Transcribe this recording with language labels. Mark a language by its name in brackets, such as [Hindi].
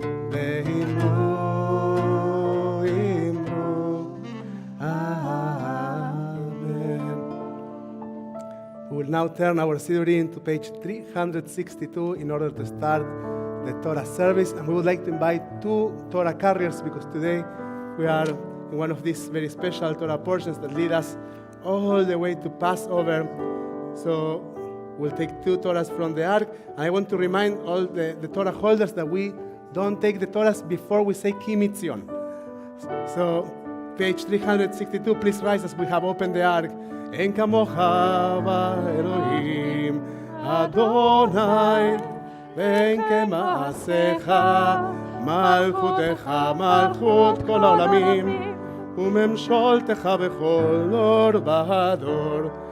[Hebrew] ואמרו, אמרו, amen. [English] We will now turn our Siddurim to page 362 in order to start the Torah service, and we would like to invite two Torah carriers because today we are in one of these very special Torah portions that lead us all the way to Passover. So we'll take two Torahs from the Ark, and I want to remind all the Torah holders that we don't take the Torahs before we say Ki Mitzion. So page 362, please rise as we have opened the Ark. [Hebrew] En kamocha Elohim Adonai, ואין כמעשיך, מלכותך מלכות כל העולמים, וממשלתך בכל דור ודור.